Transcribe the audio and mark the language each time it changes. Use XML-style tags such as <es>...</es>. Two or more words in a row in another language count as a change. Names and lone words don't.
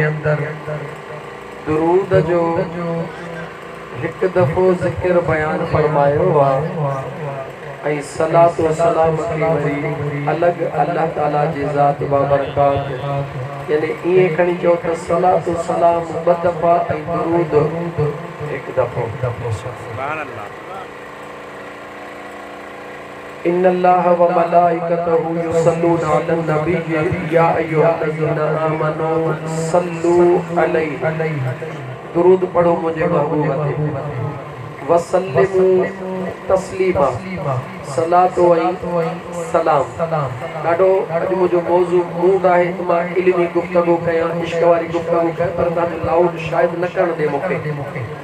<sd>अंदर दुरूद जो एक दफ़ो ज़िक्र बयान फरमायो ऐं सलात व सलाम खे वरी अलग अल्लाह ताला जी ज़ात बाबरकात यानी इएं खणी चओ त सलात व सलाम 2 दफ़ा ऐं दुरूद 1 दफ़ो</sd> <ar>سبحان الله إن الله وملائكته يصلون على النبي يا أيها الذين آمنوا صلوا عليه</ar> <sd>दुरूद पढ़ो मुझे महबूब ते</sd> <ar>وسلموا تسليما</ar> <sd>सलातो ऐं सलाम ॾाढो अॼु मुझो मौज़ू मूड आहे त मां इल्मी गुफ्तगू कयां इश्क वारी गुफ्तगू कयां पर तव्हां लाउड शायद न करण दे मूंखे</sd>